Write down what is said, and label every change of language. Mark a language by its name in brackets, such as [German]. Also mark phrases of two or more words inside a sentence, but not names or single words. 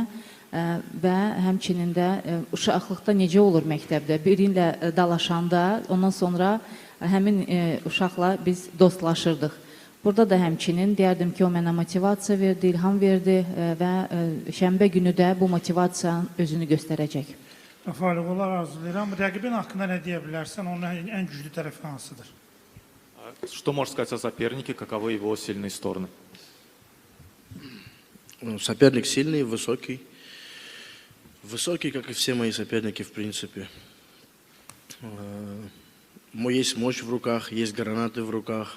[Azerbaijani] Və həmçinin də uşaqlıqda necə olur məktəbdə birinlə dalaşanda, ondan sonra həmin uşaqla biz dostlaşırdıq. Burada da həmçinin deyərdim ki, o mənə motivasiya verdi, ilham verdi və şənbə günü də bu motivasiyanın özünü göstərəcək. Rafael, uğurlar arzulayıram. Rəqibin haqqında nə deyə bilərsən? Onun ən güclü tərəfi hansıdır? [Russian] Что можешь сказать о сопернике, каковы его сильные стороны? Соперник сильный, высокий. Высокий, как и все мои соперники, в принципе. Есть мощь в руках, есть гранаты в руках.